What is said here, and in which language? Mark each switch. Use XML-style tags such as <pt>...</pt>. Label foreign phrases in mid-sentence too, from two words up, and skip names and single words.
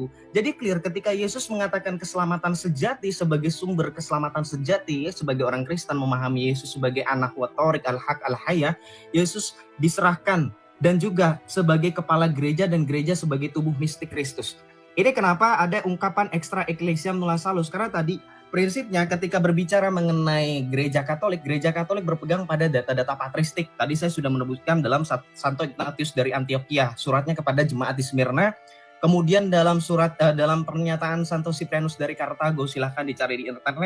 <id>Jadi clear ketika Yesus mengatakan keselamatan sejati sebagai sumber keselamatan sejati, sebagai orang Kristen memahami Yesus sebagai anak watorik</id> <ar>الحق الحياة,</ar> <id>Yesus diserahkan dan juga sebagai kepala gereja dan gereja sebagai tubuh mistik Kristus. Ini kenapa ada ungkapan</id> <la>extra ecclesiam nulla salus,</la> <id>karena tadi prinsipnya ketika berbicara mengenai gereja Katolik berpegang pada data-data patristik. Tadi saya sudah menyebutkan dalam Santo Ignatius dari Antioquia, suratnya kepada jemaat di Smyrna. Kemudian dalam dalam pernyataan Santo Cyprianus dari Kartago, silahkan dicari di internet.</id>